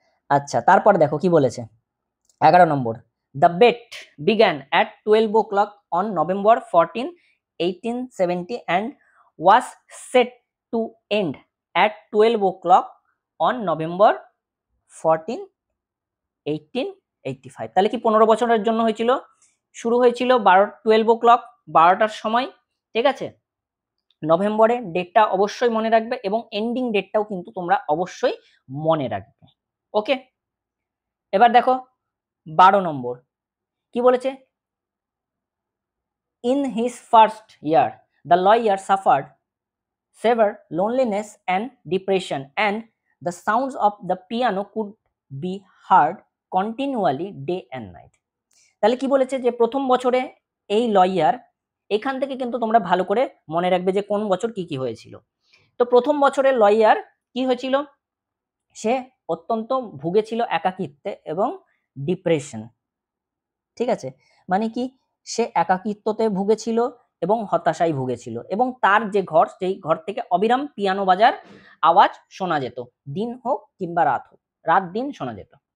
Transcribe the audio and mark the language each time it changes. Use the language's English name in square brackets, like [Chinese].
[Bangla] আচ্ছা, তারপর দেখো কি বলেছে 11 নম্বর, [English] The bet began at 12 o'clock on November 14, 1870 and was set to end at 12 o'clock on November 14, 1885। [Bangla] তাহলে কি 15 বছরের জন্য হয়েছিল, শুরু হয়েছিল 12 o'clock 12টার সময়, ঠিক আছে, নভেম্বরে। ডেটটা অবশ্যই মনে রাখবে এবং এন্ডিং ডেটটাও কিন্তু তোমরা অবশ্যই মনে রাখবে। ওকে, এবার দেখো 12 নম্বর কি বলেছে, [English] In his first year the lawyer suffered severe loneliness and depression and the sounds of the piano could be heard continually day and night। [Bangla] তাহলে কি বলেছে যে প্রথম বছরে এই লয়ার, এখান থেকে কিন্তু তোমরা ভালো করে মনে রাখবে যে কোন বছর কি কি হয়েছিল। তো প্রথম বছরে লয়ার কি হয়েছিল, সে অত্যন্ত ভুগেছিল একাকিত্বে এবং ডিপ্রেশন, ঠিক আছে, মানে কি সে একাকিত্বতে ভুগেছিল এবং হতাশায় ভুগেছিল এবং তার যে ঘর, সেই ঘর থেকে অবিরাম পিয়ানো বাজার আওয়াজ শোনা যেত, দিন হোক কিংবা রাত হোক, রাত দিন শোনা যেত।